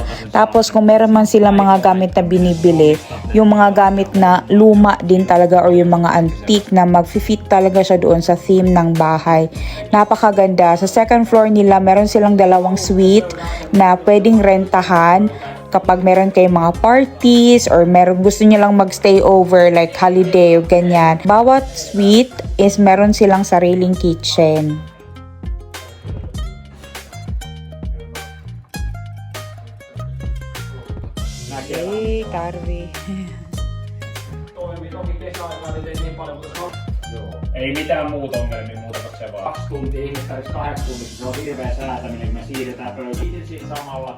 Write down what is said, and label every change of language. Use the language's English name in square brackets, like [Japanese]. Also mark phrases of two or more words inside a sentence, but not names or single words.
[Filipino] Tapos kung meron man silang mga gamit na binibili, yung mga gamit na luma din talaga or yung mga antique na mag-fit talaga siya doon sa theme ng bahay. Napakaganda. Sa [English] second floor [Filipino] nila, meron silang 2 suite na pwedeng rentahan kapag meron kayong mga parties or meron gusto niyo lang magstay over like holiday o ganyan. Bawat suite is meron silang sariling kitchen. [Finnish] Ei, tarvi. Ei mitään muuta ongelmia, muutatko vaan? 2 tuntia, ihmiset tarvitsisi 8 tuntia, se on hirveä säätäminen, me siirretään pöytä itse siinä samalla.